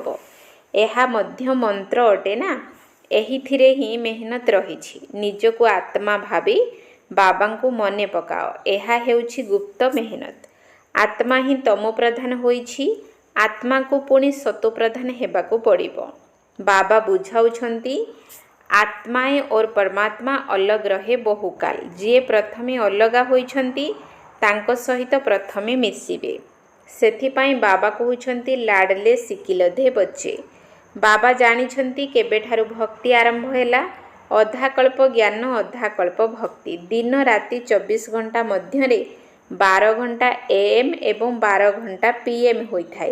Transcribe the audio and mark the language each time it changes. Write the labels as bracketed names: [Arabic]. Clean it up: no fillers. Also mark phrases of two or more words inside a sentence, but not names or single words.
[Odia] ଏହା ମଧ୍ୟ ମନ୍ତ୍ର ଅଟେ ନା। ଏହିଥିରେ ହିଁ ମେହନତ ରହିଛି। ନିଜକୁ ଆତ୍ମା ଭାବି ବାବାଙ୍କୁ ମନେ ପକାଅ। ଏହା ହେଉଛି ଗୁପ୍ତ ମେହନତ। ଆତ୍ମା ହିଁ ତମ ପ୍ରଧାନ ହୋଇଛି। ଆତ୍ମାକୁ ପୁଣି ସତୋପ୍ରଧାନ ହେବାକୁ ପଡ଼ିବ। ବାବା ବୁଝାଉଛନ୍ତି, ଆତ୍ମାଏ [Hindi] और परमात्मा अलग रहे बहुकाल। [Odia] ଯିଏ ପ୍ରଥମେ ଅଲଗା ହୋଇଛନ୍ତି ତାଙ୍କ ସହିତ ପ୍ରଥମେ ମିଶିବେ। ସେଥିପାଇଁ ବାବା କହୁଛନ୍ତି [Hindi] लाडले सिकीलधे बच्चे। [Odia] ବାବା ଜାଣିଛନ୍ତି କେବେଠାରୁ ଭକ୍ତି ଆରମ୍ଭ ହେଲା। ଅଧାକଳ୍ପ ଜ୍ଞାନ, ଅଧାକଳ୍ପ ଭକ୍ତି। ଦିନ ରାତି 24 ଘଣ୍ଟା ମଧ୍ୟରେ 12 ଘଣ୍ଟା AM ଏବଂ 12 ଘଣ୍ଟା PM ହୋଇଥାଏ।